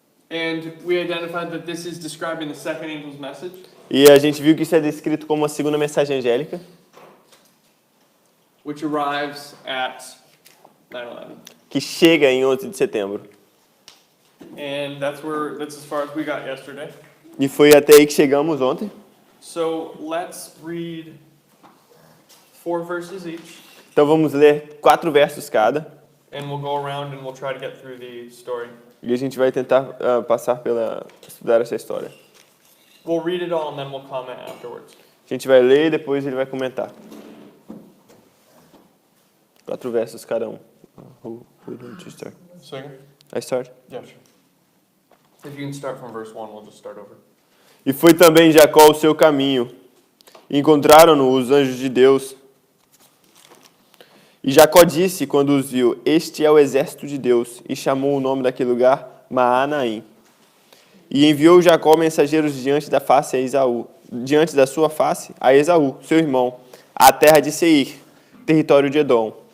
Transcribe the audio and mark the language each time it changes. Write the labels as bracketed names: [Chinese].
[English] And we identified that this is describing the second angel's message. [Portuguese] E a gente viu que isso é descrito como a segunda mensagem angélica, [English] Which arrives at 9/11. [Portuguese] que chega em 11 de setembro. [English] And that's as far as we got yesterday. [Portuguese] E foi até aí que chegamos ontem. [English] So let's read 4 verses each, [Portuguese] Então vamos ler 4 versos cada. [English] and we'll go around and we'll try to get through the story. [Portuguese] E a gente vai tentar estudar essa história. [English] We'll read it all and then we'll comment afterwards. [Portuguese] A gente vai ler e depois ele vai comentar. 4 versos cada um. [English] Who don't you start? Second? I start? Yeah, sure. If you can start from verse 1, we'll just start over. [Portuguese] E foi também Jacó o seu caminho. E encontraram-no os anjos de Deus. E Jacó disse, quando os viu, este é o exército de Deus. E chamou o nome daquele lugar Maanaim. E enviou Jacó mensageiros diante da sua face, a Esaú, seu irmão, à terra de Seir, território de Edom.